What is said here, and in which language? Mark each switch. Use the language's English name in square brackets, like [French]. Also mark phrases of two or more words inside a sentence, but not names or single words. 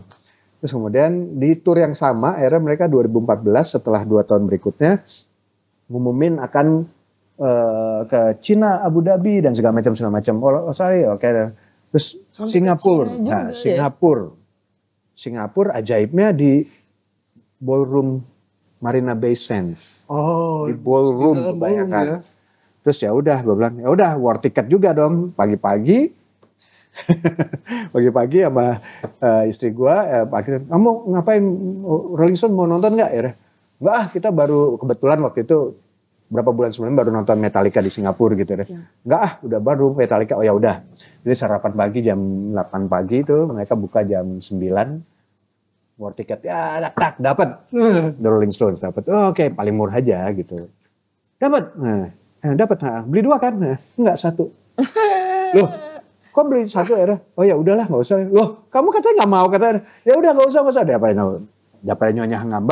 [Indonesian] Terus kemudian di tour yang sama, akhirnya mereka 2014 setelah 2 tahun berikutnya ngumumin akan ke Cina, Abu Dhabi dan segala macam. [English] Oh sorry, [Indonesian] oke. Terus Singapura, nah Singapura ajaibnya di ballroom Marina Bay Sands. Oh, di ballroom, bayangkan. Ya. Terus ya udah, gue bilang ya udah [English] war ticket [Indonesian] juga dong pagi-pagi. Pagi-pagi sama istri gue, kamu ngapain, Rolling Stone mau nonton nggak? Enggak, kita baru kebetulan waktu itu berapa bulan sebelumnya baru nonton Metallica di Singapura gitu ya. Enggak, udah baru Metallica. Oh ya udah. Jadi sarapan pagi jam 8 pagi itu mereka buka jam 9. [English] War ticket [Indonesian] ya dapat. The Rolling Stones dapat. Oh, oke, paling murah aja gitu. Dapat. Dapat. Beli 2 kan? Enggak, 1. Loh, kok beli 1 akhirnya? Oh ya udahlah, nggak usah. Loh, kamu katanya nggak mau, katanya. Ya udah nggak usah. Daripada nyonya ngambek.